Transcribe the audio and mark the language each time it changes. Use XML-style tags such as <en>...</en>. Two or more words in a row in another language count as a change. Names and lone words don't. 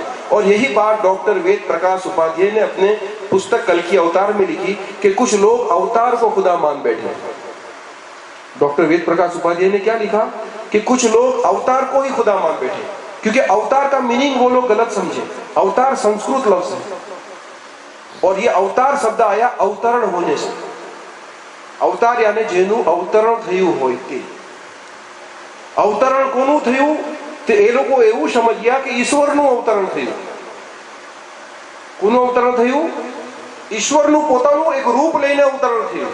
<ur>اور یہی بات ڈاکٹر وید پرکاش اپادھیائے نے اپنے پستک کلکی اوتار میں لکھی کہ کچھ لوگ اوتار کو خدا مان بیٹھے. ڈاکٹر وید پرکاش اپادھیائے نے کیا لکھا کہ کچھ لوگ اوتار کو ہی خدا مان بیٹھے، کیونکہ اوتار کا میننگ وہ لوگ غلط سمجھے. اوتار سنسکرت لفظ ہے اور یہ اوتار شبد آیا اوترن ہونے سے.</ur> <gu>અવતાર યાને જેનું અવતરણ થયું હોય તે. અવતરણ કોનું થયું? તે એ લોકો એવું સમજ્યા કે ઈશ્વરનું અવતરણ થયું. કોનું અવતરણ થયું? ઈશ્વરનું પોતાનું એક રૂપ લઈને અવતરણ થયું.</gu>